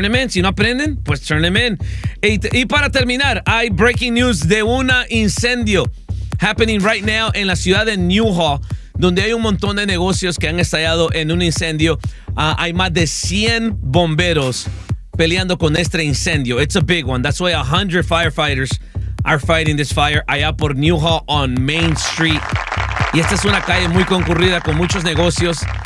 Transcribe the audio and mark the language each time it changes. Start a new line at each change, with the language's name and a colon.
Spanish: Si no aprenden, pues
English: turn them in.
Spanish: Y para terminar, hay breaking news de un incendio
English: happening right now
Spanish: en la ciudad de Newhall, donde hay un montón de negocios que han estallado en un incendio. Hay más de 100 bomberos peleando con este incendio.
English: It's a big one. That's why 100 firefighters are fighting this fire
Spanish: allá por
English: Newhall on Main Street.
Spanish: Y esta es una calle muy concurrida con muchos negocios.